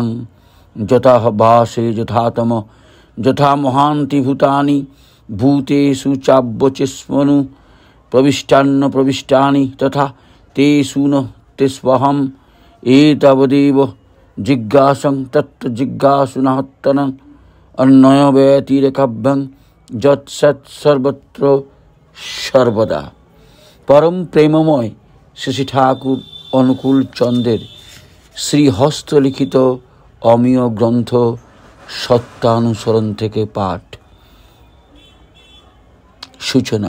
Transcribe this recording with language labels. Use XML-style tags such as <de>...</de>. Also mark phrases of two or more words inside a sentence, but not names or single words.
<sa>যথা ভাসে যথাতম যথা মহান্তি ভূতানি ভূতেষু চাব্যচেস্মনু প্রবিষ্টান্ন প্রবিষ্টানি তথা তেষু ন তেস্বহম এতাবদেব জিজ্ঞাসং তত্র জিজ্ঞাসুনাহত্তনং অন্যয় ব্যতিরেকাভ্যং যৎসৎ সর্বত্র সর্বদা।</sa> <bn>পরম প্রেমময় শ্রী ঠাকুর অনুকূল চন্দ্রের শ্রীহস্তলিখিত অমীয় গ্রন্থ সত্যানুসরণ থেকে পাঠ। সূচনা।</bn>